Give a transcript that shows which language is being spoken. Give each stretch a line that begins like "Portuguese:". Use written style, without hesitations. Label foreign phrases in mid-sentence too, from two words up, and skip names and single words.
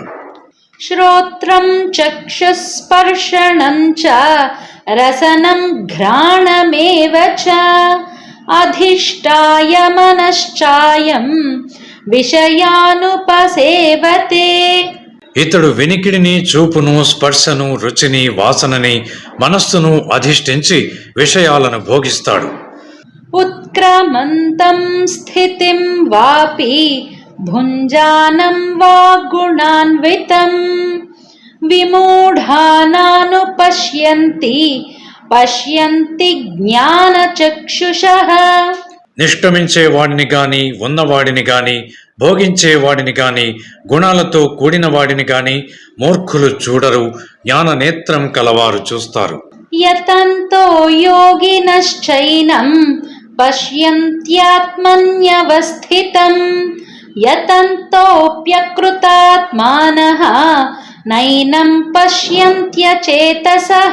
Sanskrit: శ్రోత్రం చక్షుస్పర్శనం చ రసనం ఘ్రాణమేవ చ అధిష్టాయ మనశ్చాయం విషయానుపసేవతే.
Telugu: ఇతడు వినికిడిని, చూపును, స్పర్శను, రుచిని, వాసనని, మనస్సును అధిష్ఠించి విషయాలను భోగిస్తాడు.
Sanskrit: उत्क्रमन्तं स्थितिं वापि भुञ्जानं वा गुणान्वितं विमूढानानुपश्यन्ति पश्यन्ति ज्ञानचक्षुषः.
Telugu: నిష్క్రమించే వాడిని గాని ఉన్నవాడిని గాని భోగించేవాడిని గాని గుణాలతో కూడిన వాడిని గాని మూర్ఖులు చూడరు, జ్ఞాననేత్రం కలవారు చూస్తారు.
Sanskrit: యతంతో యోగినశ్చైనం పశ్యంత్యాత్మన్యవస్థితం యతంతోప్యకృతాత్మానః నైనం పశ్యంత్యచేతసః.